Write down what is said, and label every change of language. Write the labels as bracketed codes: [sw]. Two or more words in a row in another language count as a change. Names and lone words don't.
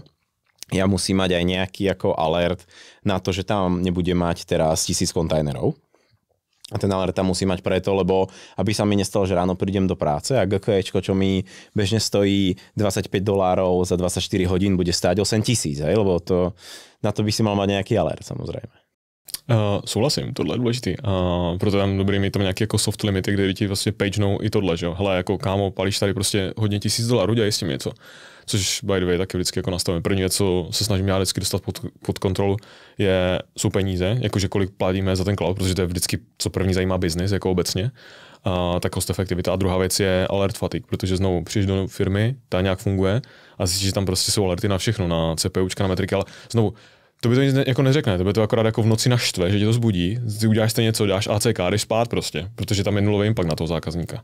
[sk] Ja musím mať aj nejaký ako alert na to, že tam nebude mať teraz 1000 kontajnerov. A ten alert tam musí mať preto, lebo aby sa mi nestalo, že ráno prídem do práce a GKEčko, čo mi bežne stojí $25 za 24 hodín, bude stáť 8 000, lebo na to by si mal mať nejaký alert, samozrejme. [cs] Souhlasím, tohle je důležitý. Proto je tam dobrý mít tam nějaké jako soft limity, kde ti vlastně pagenou i tohle, že jo. Hele, jako kámo, palíš tady prostě hodně $1000, dělej s tím něco. Což [en] by the way [cs] taky vždycky jako nastavím. První věc, co se snažím já vždycky dostat pod kontrolu, jsou peníze, jakože kolik platíme za ten cloud, protože to je vždycky, co první zajímá business, jako obecně. Tak cost efektivita. A druhá věc je [en] alert fatigue, [cs] protože znovu přijdeš do firmy, ta nějak funguje a zjistíš, že tam prostě jsou alerty na všechno, na CPUčka, na metriky, ale znovu to by to nic jako neřekne, to by to akorát jako v noci naštve, že tě to zbudí, ty uděláš stejně něco, dáš ACK, jdeš spát prostě, protože tam je nulový impact na toho zákazníka.